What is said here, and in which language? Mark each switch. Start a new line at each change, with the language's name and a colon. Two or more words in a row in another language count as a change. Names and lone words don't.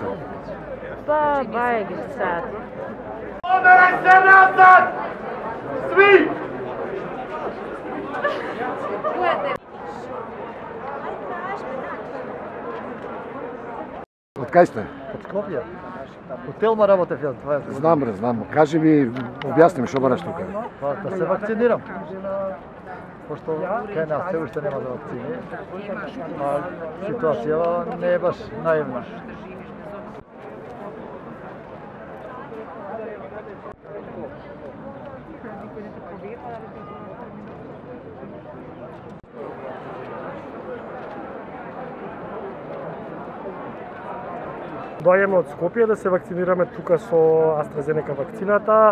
Serbian: Pa, bajeg sad. Pomeraj se nazad! Svi!
Macedonian: Od kaj ste? Od Skopja. U Telma работев јас 20 години. Знам, бре, знам. Кажи ми, објасни ми што бараш тука. Па да се вакцинирам. Пошто кај нас се уште нема за вакцини. А ситуацијава не е баш наивна. Доаѓаме од Скопје да се вакцинираме тука со AstraZeneca вакцината.